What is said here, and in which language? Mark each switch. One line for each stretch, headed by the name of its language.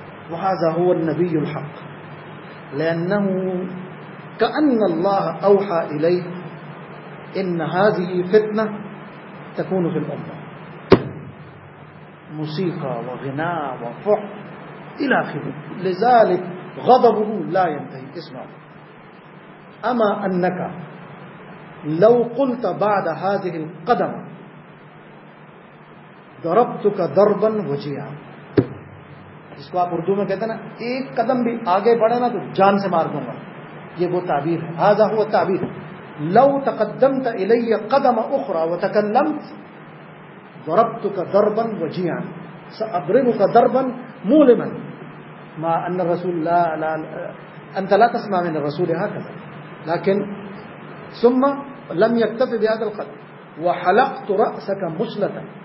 Arabic: وهذا هو النبي الحق، لأنه كأن الله أوحى إليه إن هذه فتنة تكون في الأمة، موسيقى وغناء وفح إلى آخره، لذلك غضبه لا ينتهي. اسمع، أما أنك لو قلت بعد هذه القدم ضربتك ضربا وجيعا،
Urdu: جس کو آپ اردو میں کہتے ہیں نا ایک قدم بھی آگے بڑھے نا تو جان سے مار دوں گا، یہ وہ تعبیر ہے،
Arabic: هذا هو التعبير. لو تقدمت الي قدم اخرى وتكلمت ضربتك ضربا وجيعا ساضربك ضربا مؤلما. ما ان الرسول لا لا انت لا تسمع من الرسول هكذا، لكن ثم لم يكتفي بهذا القدر، وحلقت راسك مسلتا